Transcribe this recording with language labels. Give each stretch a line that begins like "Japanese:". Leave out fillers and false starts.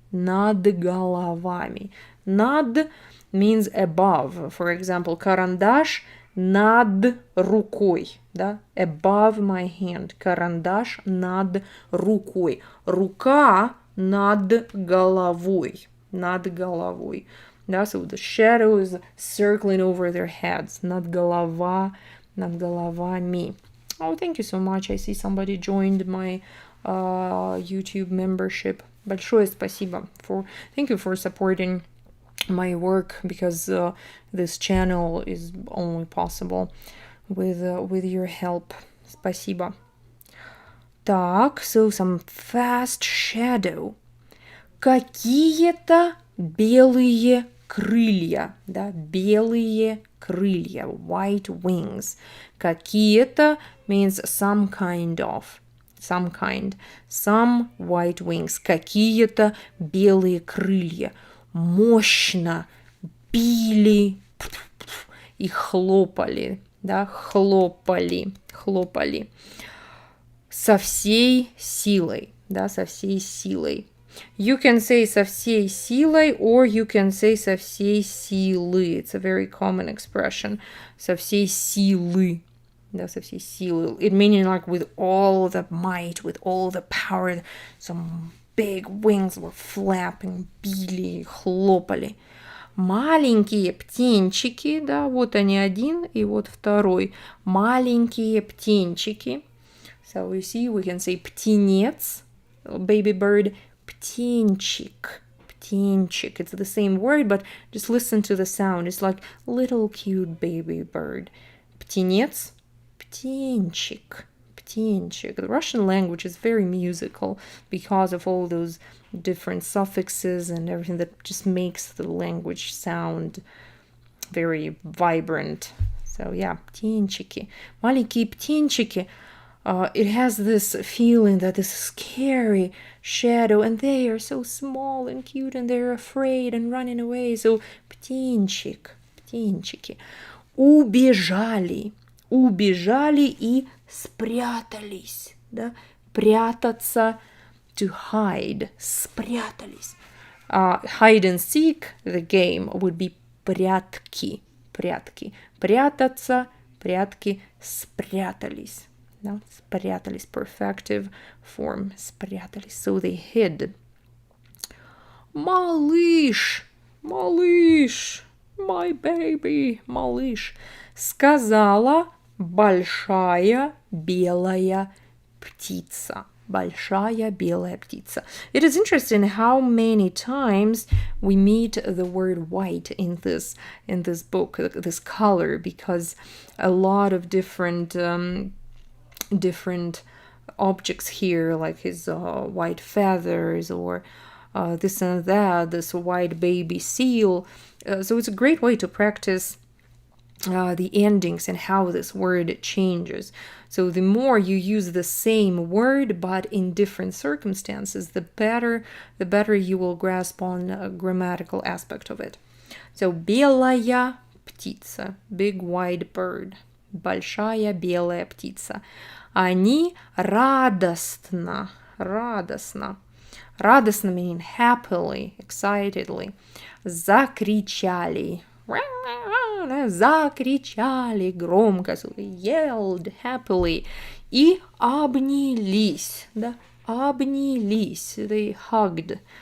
Russian: Над
English: means above. For example,
Russian: карандаш над рукой. Да?
English: Above my hand.
Russian: Карандаш над рукой. Рука над головой. Да?
English: So the shadow is circling over their heads.
Russian: Над головами.
English: Oh, thank you so much. I see somebody joined my YouTube membership.
Russian: Большое спасибо.
English: Thank you for supporting my work because this channel is only possible with your help.
Russian: Спасибо. Так,
English: so some fast shadow.
Russian: Какие-то белые крылья, да, белые крылья,
English: white wings.
Russian: Какие-то
English: means some kind. Some white wings.
Russian: Какие-то белые крылья. Мощно били и хлопали, да, хлопали. Со всей силой, да, со всей силой.
English: You can say
Russian: со всей силой
English: or you can say
Russian: со всей силы.
English: It's a very common expression.
Russian: Со всей силы. Да, со всей силы.
English: It meaning like with all the might, with all the power. Some big wings were flapping,
Russian: били, хлопали. Маленькие птенчики, да, вот они один и вот второй. Маленькие птенчики.
English: So we see, we can say
Russian: птенец,
English: baby bird,
Russian: птенчик.
English: It's the same word, but just listen to the sound. It's like little cute baby bird.
Russian: Птенец, птенчик.
English: The Russian language is very musical because of all those different suffixes and everything that just makes the language sound very vibrant. So yeah,
Russian: птенчики. Маленькие птенчики.
English: It has this feeling that this scary shadow, and they are so small and cute, and they're afraid and running away.
Russian: So птенчики. Убежали и спрятались, да? Прятаться,
English: to hide,
Russian: спрятались.
English: Hide and seek, the game, would be
Russian: прятки. Прятаться, прятки, спрятались. Да? Спрятались,
English: perfective form,
Russian: спрятались.
English: So they hid.
Russian: Малыш,
English: my baby,
Russian: малыш. Сказала большая белая птица. Большая белая птица.
English: It is interesting how many times we meet the word white in this book, this color, because a lot of different objects here, like his white feathers or this and that, this white baby seal. So it's a great way to practice the endings and how this word changes. So the more you use the same word but in different circumstances, the better you will grasp on a grammatical aspect of it.
Russian: So белая птица,
English: big white bird,
Russian: большая белая птица. Они радостно
English: meaning happily, excitedly,
Russian: закричали громко,
English: so they yelled happily,
Russian: и обнялись,
English: they hugged.